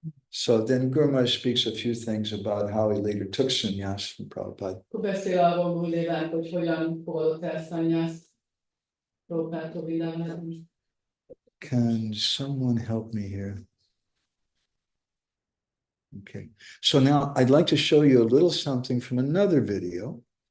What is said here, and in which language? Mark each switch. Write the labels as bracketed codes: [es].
[en] So then Gour Maharaj speaks a few things about how he later took sannyas from Prabhupada. [hu] Akkor beszél arról Gurdévánk, hogy hogyan fogadott el szanyászt Prabhupádtól Vindávánban. [en] Can someone help me here? Okay. So now I'd like to show you a little something from another video.